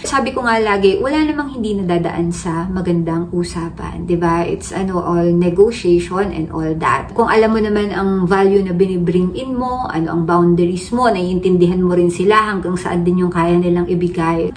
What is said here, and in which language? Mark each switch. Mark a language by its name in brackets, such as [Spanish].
[Filipino] Sabi ko nga lagi, wala namang hindi nadadaan sa magandang usapan, 'di ba? [English] It's all negotiation and all that. [Filipino] Kung alam mo naman ang value na binibring in mo, ano ang boundaries mo, naiintindihan mo rin sila hanggang saan din yung kaya nilang ibigay.